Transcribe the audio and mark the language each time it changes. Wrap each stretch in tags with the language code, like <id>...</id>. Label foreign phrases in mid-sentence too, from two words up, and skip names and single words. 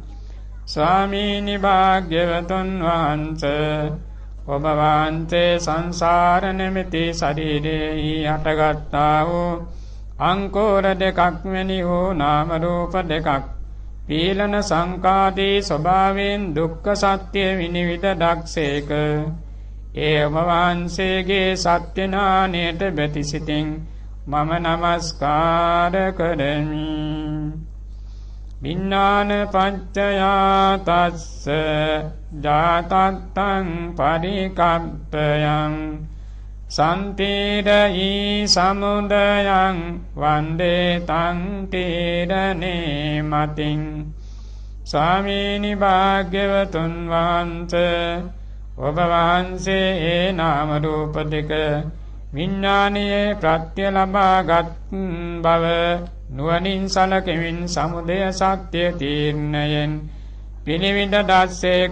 <si>ස්වාමීනි භාග්‍යවතුන් වහන්සේ, ඔබ වහන්සේ සංසාර නිමිති ශරීරයෙහි හටගත්තා වූ අංකුර දෙකක් වැනි වූ නාම රූප දෙකක් පීලන සංකාදී ස්වභාවයෙන් දුක්ඛ සත්‍ය විනිවිද දක්සේක. ඒ ඔබ වහන්සේගේ සත්‍ය ඥානයට බැතිසිතින් මම නමස්කාර කරමි.</si> <pi>විඥාන පච්චයා තස්ස ජාතත්තං පරිකප්පයං සම්තිරයි සමුදයං වන්දේ තං තීරණේ මතින්.</pi> <si>ස්වාමීනි භාග්‍යවතුන් වහන්සේ ඔබ වහන්සේ ඒ නාම රූප දෙක විඥානයේ ප්‍රත්‍ය ලබාගත් බව නුවණින් සලකමින් සමුදය සත්‍ය තීර්ණයෙන් පිළිවිද දස්සේක.</si>